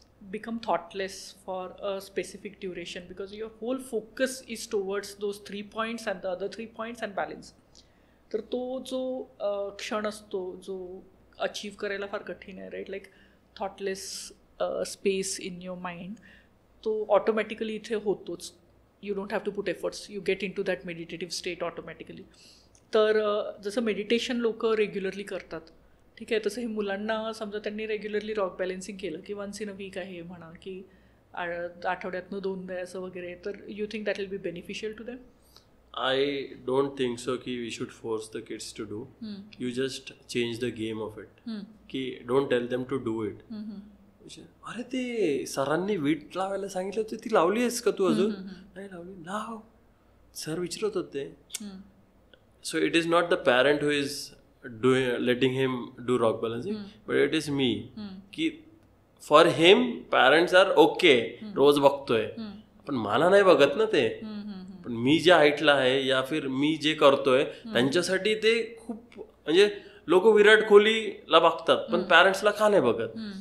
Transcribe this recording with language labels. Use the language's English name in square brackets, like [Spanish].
[English] become thoughtless for a specific duration because your whole focus is towards those 3 points and the other 3 points and balance. [Marathi] तर तो जो क्षण असतो जो achieve करायला फार कठीण आहे, right, [English] like thoughtless space in your mind, [Marathi] तो ऑटोमॅटिकली इथे होतोच. [English] You don't have to put efforts, you get in to that meditative state automatically. [Marathi] तर जसं मेडिटेशन लोक रेग्युलरली करतात, ठीक आहे, तसं हे मुलांना समजा त्यांनी रेग्युलरली रॉक बॅलन्सिंग केलं की [English] once in a week [Marathi] आहे म्हणा की आठवड्यातनं 2दा असं वगैरे, तर [English] You think that will be beneficial to them? I don't think so कि we should force the kids to do. You just change the game of it. [Marathi] कि [English] don't tell them to do it. [Marathi] अरे ते सरांनी वीट लावायला सांगितलं होतं, ती लावली आहेस का तू अजून? नाही लावली. लाव, सर विचारत होते. [English] So it is not the parent who is letting him do rock balancing, but it is me. [Marathi] कि [English] for him parents are okay, [Marathi] रोज बघतोय, पण मला नाही बघत ना ते. पण मी ज्या हाईटला आहे या फिर मी जे करतोय त्यांच्यासाठी ते खूप, म्हणजे लोक विराट कोहलीला बघतात पण पॅरेंट्सला का नाही बघत?